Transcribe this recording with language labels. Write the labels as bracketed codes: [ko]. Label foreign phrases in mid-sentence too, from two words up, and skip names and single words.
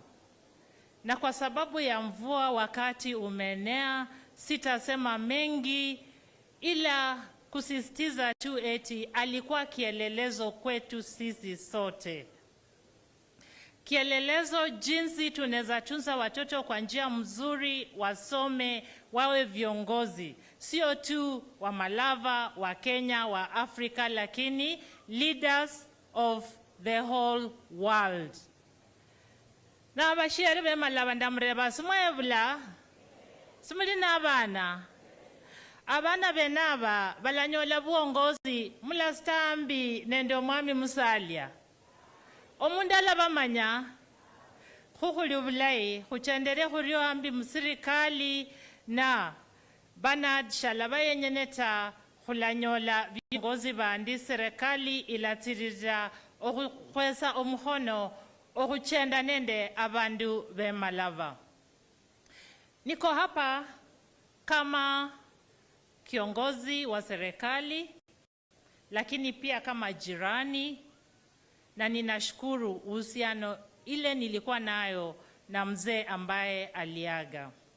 [sw] Na kwa sababu ya mvua wakati umenea, sitasema mengi ila kusisitiza tu eti alikuwa kielelezo kwetu sisi sote. Kielelezo jinsi tunaweza tunza watoto kwa njia mzuri, wasome, wawe viongozi. Sio tu wa Malava, wa Kenya, wa Afrika, lakini [en] leaders of the whole world. [luy] Na abashiri be Malava ndamreba simwebula, simulina abana benaba balanyola buongozi mula stambi nende Omwami Musalia. Omundala bamanya khukhuli obulayi khuchendere khuryo ambi musirikali na banadishala bayenyeneta khulanyola viongozi bandi serikali ilatirira okhukwesa omukhono okhuchenda nende abandu be Malava. [sw] Niko hapa kama kiongozi wa serikali, lakini pia kama jirani, na ninashukuru uhusiano ile nilikuwa nayo na mzee ambaye aliaga.